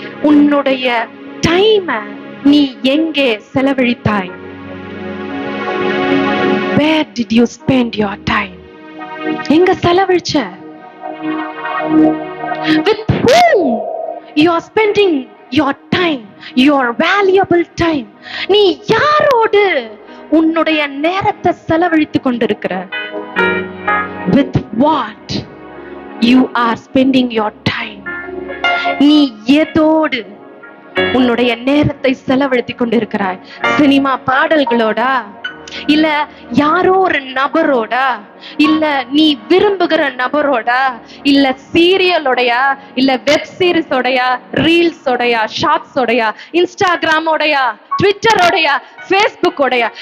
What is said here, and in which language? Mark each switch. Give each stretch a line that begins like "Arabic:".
Tamil: உன்னுடைய டைம் நீ எங்கே செலவழித்தாய்?
English: Where did you spend your time?
Tamil: எங்க செலவழிச்ச?
English: With whom you are spending your time, your valuable time?
Tamil: நீ யாரோடு உன்னுடைய நேரத்தை செலவழித்து கொண்டிருக்கிற?
English: With what you are spending your time?
Tamil: நீ எதோடு உன்னுடைய நேரத்தை செலவழித்து கொண்டிருக்கிறாய்? சினிமா பாடல்களோடா, இல்ல யாரோ ஒரு நபரோடா, இல்ல நீ விரும்புகிற நபரோடா, இல்ல சீரியலோடையா, இல்ல வெப் சீரிஸோடையா, ரீல்ஸோடையா, ஷார்ட்ஸோடையா, இன்ஸ்டாகிராமோடையா, ட்விட்டரோடையா, ஃபேஸ்புக்கோடையா?